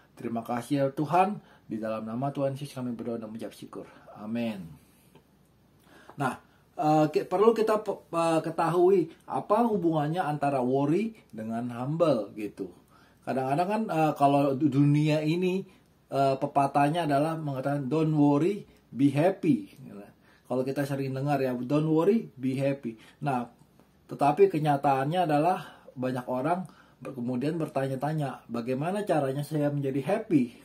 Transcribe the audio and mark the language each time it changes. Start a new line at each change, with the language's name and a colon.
Indonesian: Terima kasih ya Tuhan, di dalam nama Tuhan Yesus kami berdoa dan mengucap syukur. Amin. Nah, perlu kita ketahui apa hubungannya antara worry dengan humble gitu. Kadang-kadang kan kalau dunia ini pepatahnya adalah mengatakan
English: don't worry, be happy.
Indonesian: Kalau kita sering dengar ya,
English: don't worry, be happy.
Indonesian: Nah, tetapi kenyataannya adalah banyak orang kemudian bertanya-tanya, bagaimana caranya saya menjadi happy?